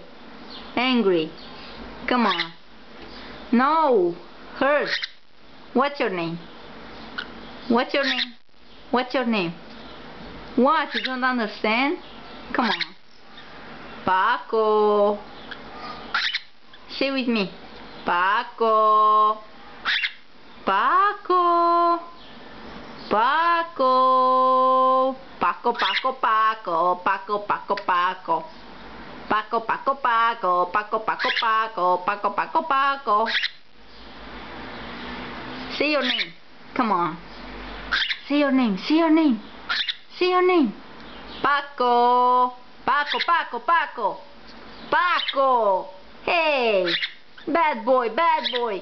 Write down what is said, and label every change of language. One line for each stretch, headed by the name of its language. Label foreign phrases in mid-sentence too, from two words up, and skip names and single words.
English: Angry. Come on. No. Hurt. What's your name? What's your name? What's your name? What? You don't understand? Come on. Paco. Say with me. Paco. Paco. Paco. Paco, Paco, Paco. Paco, Paco, Paco. Paco, Paco, Paco. Paco, Paco, Paco. Paco, Paco, Paco. Say your name. Come on. Say your name. Say your name. Say your name. Paco. Paco, Paco, Paco. Paco. Hey. Bad boy, bad boy.